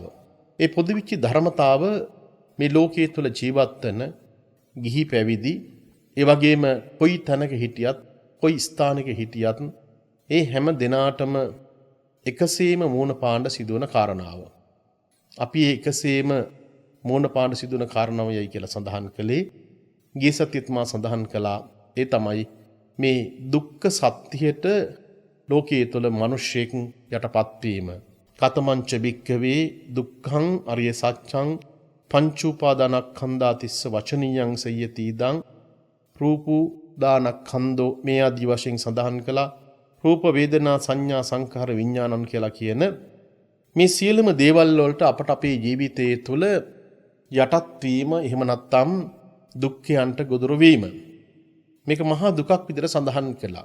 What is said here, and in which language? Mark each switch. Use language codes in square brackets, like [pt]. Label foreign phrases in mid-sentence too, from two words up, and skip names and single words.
[si] ඒ පොදු වෙච්ච ධර්මතාව මේ ලෝකයේ තුල ජීවත් වෙන ගිහි පැවිදි ඒ වගේම කොයි තැනක හිටියත් කොයි ස්ථානයක හිටියත් ඒ හැම දිනාටම එකසේම මූණ පාණ්ඩ සිදුවන කාරණාව. අපි ඒ එකසේම මූණ පාණ්ඩ සිදුවන කාරණාවයයි කියලා සඳහන් කළේ ගිය සතියේත් මා සඳහන් කළා. ඒ තමයි මේ දුක්ඛ සත්‍යයට ලෝකයේ තුල මිනිස්සෙක් යටපත් වීම. [pi] කතමංච භික්ඛවේ දුක්ඛං අරිය සත්‍යං පංච උපාදානස්කන්ධා තිස්ස වචනියං සයති ඉදං රූපු දානස්කන්ධෝ [si] මේ ආදි වශයෙන් සඳහන් කළා. රූප වේදනා සංඥා සංඛාර විඥානං කියලා කියන මේ සියලුම දේවල් වලට අපට අපේ ජීවිතයේ තුල යටත් වීම එහෙම නැත්නම් දුක්ඛයන්ට ගොදුරු වීම මේක මහා දුකක් විදිහට සඳහන් කළා.